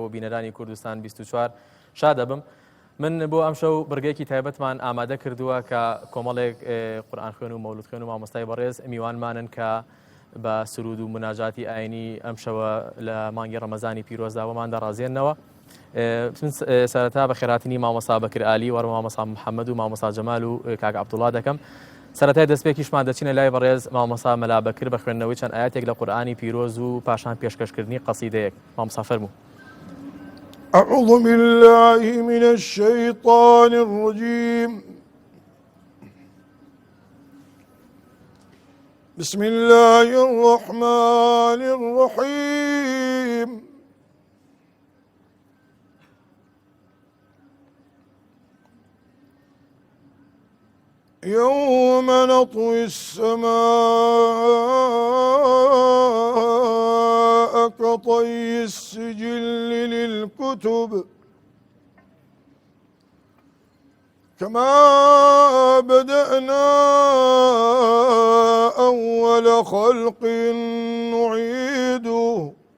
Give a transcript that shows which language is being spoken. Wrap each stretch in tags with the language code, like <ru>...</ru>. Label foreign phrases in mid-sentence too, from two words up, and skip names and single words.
<ckb>و بینەرانی کوردستان 24 شادەبم من بۆ ئەم شەو بڕگەیەکی تایبەتمان ئامادە کردووە کە کۆمەڵێک قورئان خوێن و مەولود خوێن و مامۆستای بەڕێز میوانمانن کە بە سرود و مناجاتی ئاینی ئەم شەوە لە مانگی ڕەمەزانی پیرۆزدا وەمان دەڕازێننەوە من سەرەتا بە خێراتنی مامۆستا بەکر ئالی وەرە مامۆستا محەممەد و مامۆستا جەمال و کاک عەبدوڵڵا دەکەم سەرەتای دەستپێکیشمان دەچینە لای بەڕێز مامۆستا مەلا بەکر بە خوێندنەوەی چەند ئاەتێک لە قورئانی پیرۆز و پاشان پێشکەشکردنی قەسیدەیەک مامۆستا فەرموو</ckb> <ar>أعوذ بالله من الشيطان الرجيم بسم الله الرحمن الرحيم يوم نطوي السماء كطي السجل للكتب كما بدأنا أول خلق نعيده</ar>